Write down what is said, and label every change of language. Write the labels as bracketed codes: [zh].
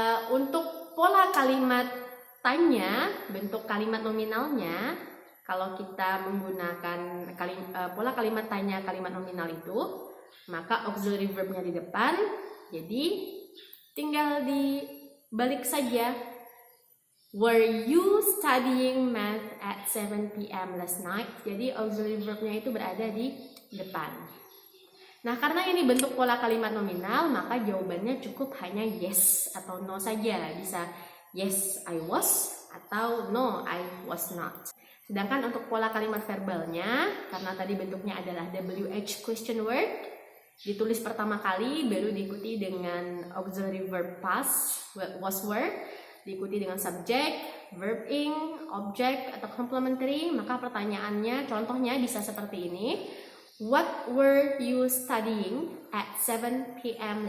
[id] Untuk pola kalimat tanya, bentuk kalimat nominalnya, kalau kita menggunakan pola kalimat tanya kalimat nominal itu, maka auxiliary verbnya di depan, jadi tinggal dibalik saja. [en] Were you studying math at 7 p.m. last night? [id] Jadi auxiliary verbnya itu berada di depan. Nah, karena ini bentuk pola kalimat nominal, maka jawabannya cukup hanya yes atau no saja. Bisa [en] yes, I was, [id] atau [en] no, I was not. [id] Sedangkan untuk pola kalimat verbalnya, karena tadi bentuknya adalah WH question word, ditulis pertama kali, baru diikuti dengan auxiliary verb past, was, were, diikuti dengan subject, verb ing, object, atau complementary. Maka pertanyaannya, contohnya bisa seperti ini. [en] What were you studying at 7 p.m.